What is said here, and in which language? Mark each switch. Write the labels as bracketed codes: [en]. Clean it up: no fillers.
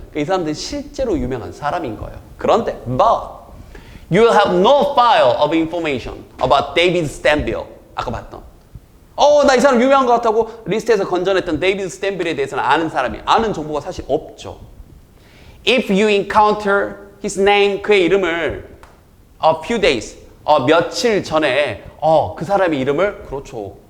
[ko] 그러니까 이 사람들은 실제로 유명한 사람인 거예요. 그런데, [en] but you will have no file of information about David Stanville. [ko] 아까 봤던. 나 이 사람 유명한 것 같다고 리스트에서 건져냈던 데이비드 스탠빌에 대해서는 아는 정보가 사실 없죠. [en] If you encounter his name, [ko] 그의 이름을 [en] a few days, [ko] 며칠 전에 그 사람의 이름을 그렇죠.